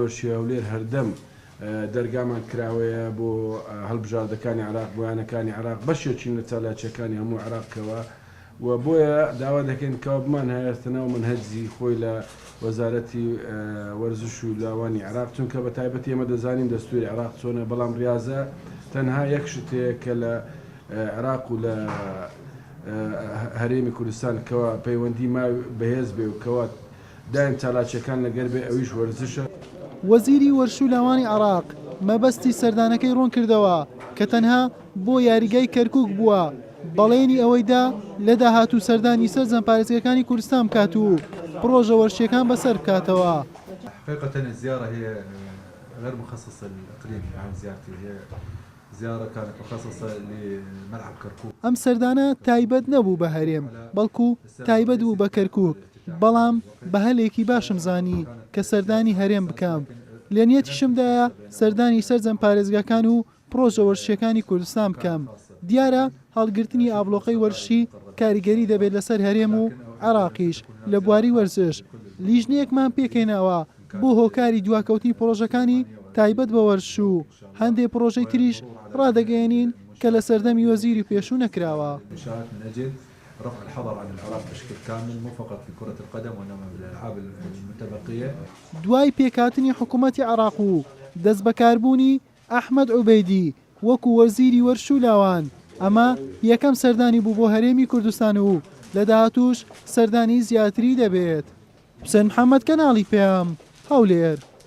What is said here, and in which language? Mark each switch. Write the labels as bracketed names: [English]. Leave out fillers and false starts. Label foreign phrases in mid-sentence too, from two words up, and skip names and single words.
[Central Kurdish] وەرشی هەولێر هەردەم دەرگامان کراوەیە بۆ هەڵبژاردەکانی عێراق بۆ یانەکانی عێراق بەشێکین لە چالاکیەکانی هەموو عێراقەوە و بۆیە داوا دەکەین کەوا بمان هەیەتنەوە منهەجی خۆی لە وەزارەتی وەرزش و لاوانی عێراق، چونکە بە تایبەتی ئێمە دەزانین دەستوری عێراق چۆنە، بەڵام ریاضە تەنها یەک شتەیە کە لە عێراق و لە هەرێمی کوردستان کەوا پەیوەندی ماوی بەهێز بێ و کەوا دایم چالاکیەکان لەگەر بێ ئەویش وەرزشە. وەزیری وەرشولاوانی عێراق مەبەستی سەردانەکەی ڕوون کردەوە کە تەنها بۆ یاریگای کەرکووک بووە، بەڵێنی ئەوەیدا لە داهاتوو سەردانی سەر جەمپارێزگەکانی کوردستان بکات و پرۆژە وەرشیەکان بەسەر بکاتەوە. [Arabic] حقيقة الزيارة هي غير مخصصة للإقليم، يعني زيارتي هي زيارة كانت مخصصة لملعب كركوك. [Central Kurdish] ئەم سەردانە تایبەت نەبوو بە هەرێم، بەڵکو تایبەت بوو بە کەرکووک، بەڵام بە هەلێکی باشم زانی کە سەردانی هەرێم بکەم. لە نیەتیشمدایە سەردانی سەر جەمپارێزگاکان و پرۆژە وەرشیەکانی کوردستان بکەم. دیارە هەڵگرتنی ئابلۆقەی وەرشی کاریگەری دەبێت لەسەر هەرێم و عێراقیش لە بواری وەرزش. لیژنەیەکمان پێکەینەوە بۆ هۆکاری دواکەوتنی پرۆژەکانی تایبەت بە وەرش و هەندێک پرۆژەی تریش ڕادەگەیەنین کە لە سەردەمی وەزیری پێشوو نەکراوە. [Arabic] رفع الحظر عن العراق بشكل كامل مو فقط في كرة القدم وإنما بالألعاب المتبقية. [Central Kurdish] دوای پێکهاتنی حکوومەتی عێراق و دەست بەکاربوونی ئەحمەد عوبەیدی وەکو وەزیری وەرشولاوان، ئەمە یەکەم سەردانی بوو بۆ هەرێمی کوردستان و لە داهاتووش سەردانی زیاتری دەبێت. حوسێن محەممەد کەناڵی پێم هەولێر.